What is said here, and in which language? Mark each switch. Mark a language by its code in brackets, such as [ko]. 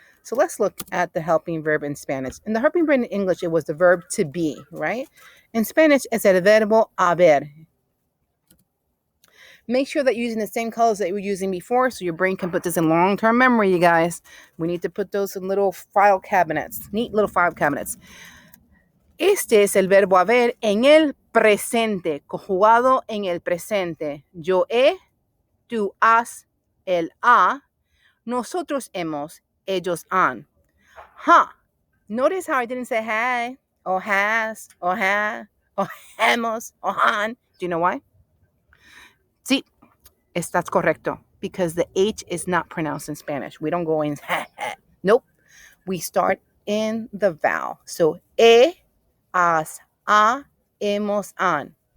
[en] So let's look at the helping verb in Spanish. In the helping verb in English, it was the verb to be, right? In Spanish, it's [es] el verbo haber. [en] Make sure that you're using the same colors that you were using before so your brain can put this in long-term memory, you guys. We need to put those in little file cabinets, neat little file cabinets. [es] Este es el verbo haber en el presente, conjugado en el presente. Yo he, tú has, él ha, nosotros hemos, ellos han. [en] Notice how I didn't say had, or has, or ha, or hemos, or han. Do you know why? [es] Sí, estás correcto. [en] Because the H is not pronounced in Spanish. We don't go in ha, ha. Nope. We start in the vowel. So, e, as, a, hemos, an.